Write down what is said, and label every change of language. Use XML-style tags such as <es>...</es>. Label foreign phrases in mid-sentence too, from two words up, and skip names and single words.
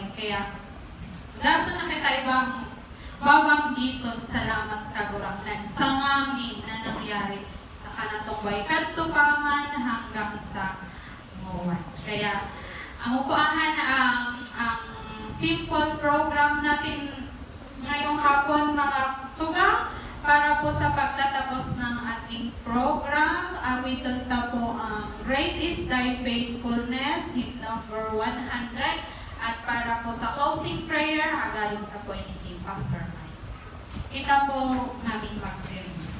<bik>Kaya, dasa na kita ibang babanggiton, salamat kagurangnan sa ngamin na nangyari sa kanatong buhay. Katupangan hanggang sa muwan.</bik> <tl>Kaya, ang upuahan ang</tl> <en>simple program</en> <tl>natin ngayong hapon mga tugang, para po sa pagtatapos ng ating program, awiton ta po ang Great is Thy Faithfulness, hymn number 100.</tl> <bik>At para po sa</bik> <en>closing prayer,</en> <bik>agaling ta po ni Pastor Mike. Kita po namin mag-pray.</bik>